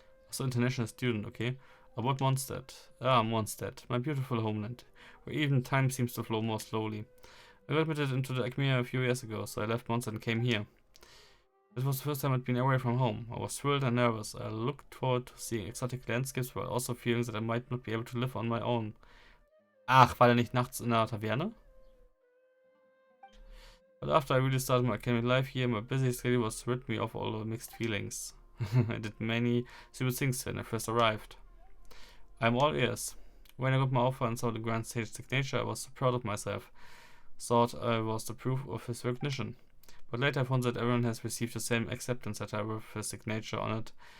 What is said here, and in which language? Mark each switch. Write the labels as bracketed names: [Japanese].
[English] So international student, okay. About Mondstadt. Ah, Mondstadt, my beautiful homeland, where even time seems to flow more slowly. I got admitted into the Khmer a few years ago, so I left Mondstadt and came here. This was the first time I'd been away from home. I was thrilled and nervous. I looked forward to seeing exotic landscapes, while also fearing that I might not be able to live on my own. [German] Ach, war der nicht nachts in der Taverne? [English] But after I really started my academic life here, my busy schedule was rid me of all the mixed feelings. I did many stupid things when I first arrived. I'm all ears. When I got my offer and saw the grand stage signature, I was so proud of myself. Thought I was the proof of his recognition. But later I found that everyone has received the same acceptance letter with his signature on it.